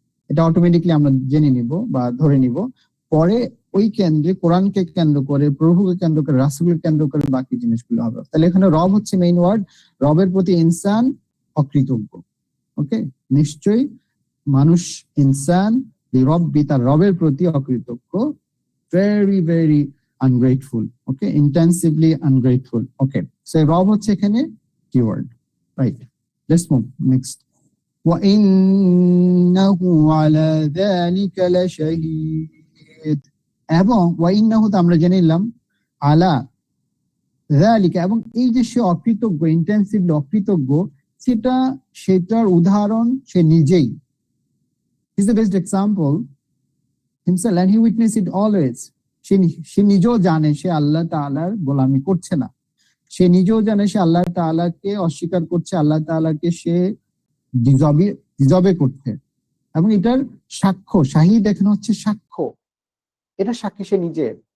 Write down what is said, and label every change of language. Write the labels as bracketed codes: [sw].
[bn] এটা অটোমেটিকলি আমরা জেনে নিব বা ধরে নিব। পরে ওই কেন্দ্রে, কোরআনকে কেন্দ্র করে, প্রভুকে কেন্দ্র করে, রাসূলকে কেন্দ্র করে বাকি জিনিসগুলো হবে। তাহলে এখানে রব হচ্ছে মেইন ওয়ার্ড। রবের প্রতি ইনসান অকৃতজ্ঞ। ওকে, নিশ্চয়ই মানুষ, ইনসান লিরাব্বি তার রবের প্রতি অকৃতজ্ঞ, [en] very very ungrateful. Okay, intensively ungrateful. Okay, so [bn] রব হচ্ছে এখানে [en] keyword, right? Let's move next. [ar] وَإِنَّهُ عَلَى ذَلِكَ لَشَهِيدٌ। [bn] এবং وَإِنَّهُ তো আমরা জেনে নিলাম, আলা ذَلِكَ এবং এই যে সে অকৃতজ্ঞ, ইন্টেন্সিভলি অকৃতজ্ঞ, সেটার উদাহরণ সে নিজেই। [en] He's the best example himself and he witnessed it always. [bn] সে নিজেও জানে সে আল্লাহ তাআলার গোলামি করছে না, সে নিজেও জানে সে আল্লাহ তাআলাকে অস্বীকার করছে, আল্লাহ তাআলাকে সে ডিজবে করছে। এবং এটার সাক্ষ্য, শাহিদ এখানে হচ্ছে সাক্ষ্য, এটা সাক্ষী সে নিজের।